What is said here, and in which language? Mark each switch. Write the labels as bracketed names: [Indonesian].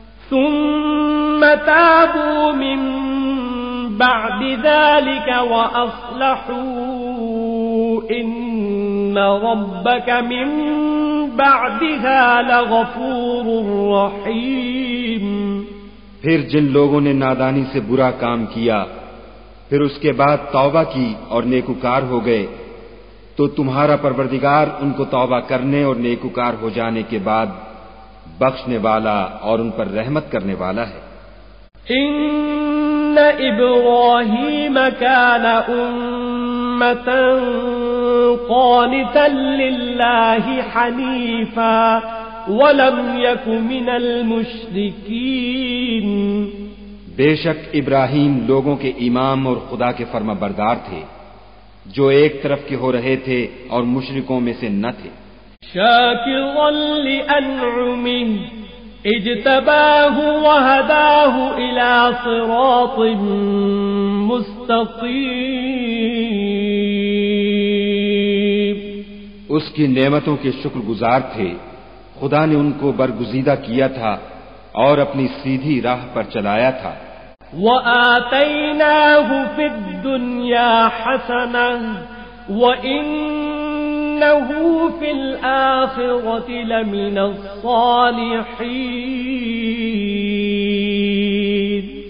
[Arabic] ثم تابوا من بعد ذلك وأصلحوا إن ربك من بعدها لغفور رحیم. [Urdu] پھر جن لوگوں نے نادانی سے برا کام کیا پھر اس کے بعد توبہ کی اور نیکوکار ہو گئے تو تمہارا پروردگار ان کو توبہ کرنے اور نیکوکار ہو جانے کے بعد بخشنے والا اور ان پر رحمت کرنے والا ہے. [Arabic] ان ابراہیم کان امة قانتا للہ حنیفا ولم یک من المشرکین. [Urdu] بے شک ابراہیم لوگوں کے امام اور خدا کے فرما بردار تھے جو ایک طرف کے ہو رہے تھے اور مشرکوں میں سے نہ تھے. [Arabic] شاكرا لأنعمه اجتباه وهداه إلى صراط مستقيم. [Urdu] اس کی نعمتوں کے شکر گزار تھے. خدا نے ان کو برگزیدہ کیا تھا اور اپنی سیدھی راہ پر چلایا تھا. [Arabic] وَآتَيْنَاهُ فِي الدُّنْيَا حَسَنَةً وَإِنَّهُ فِي الْآخِرَةِ لَمِنَ الصَّالِحِينَ.